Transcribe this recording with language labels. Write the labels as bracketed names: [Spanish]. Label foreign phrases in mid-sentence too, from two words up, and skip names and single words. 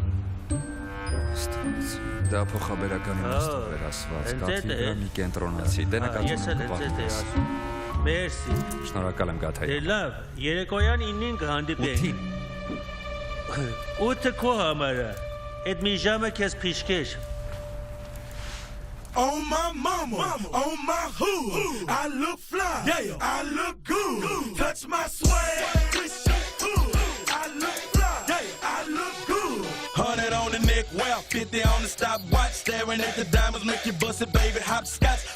[Armenian] Դա փոխաբերական իմաստով էր ասված, կաթի վրա մի կենտրոնացի, դե նկատում եմ կպատպես։ Մերսի։ Շնորհակալ եմ Գաթայի։ Դե լավ, երեկոյան 9-ին կհանդիպենք։ 8-ը քո համար է։ Այդ մի ժամը քեզ փիշկեր։ [English] On my mama, on my hood, I look fly, yeah, I look good. Touch my swag, twist your hood, I look fly, yeah, I look good. 100 on the neck, well, 50 on the stopwatch, staring at the diamonds, make you bust it, baby, hopscotch.